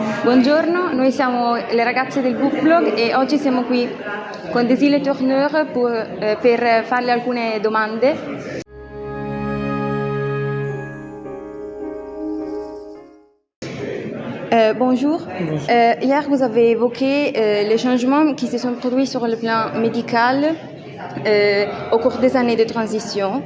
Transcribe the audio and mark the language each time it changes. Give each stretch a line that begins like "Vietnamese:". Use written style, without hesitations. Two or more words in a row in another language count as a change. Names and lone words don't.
Italian: Buongiorno, noi siamo le ragazze del Book Blog e oggi siamo qui con Desile Tourneur per farle alcune domande.
French: Bonjour. Hier, vous avez évoqué les changements qui se sont produits sur le plan médical au cours des années de transition.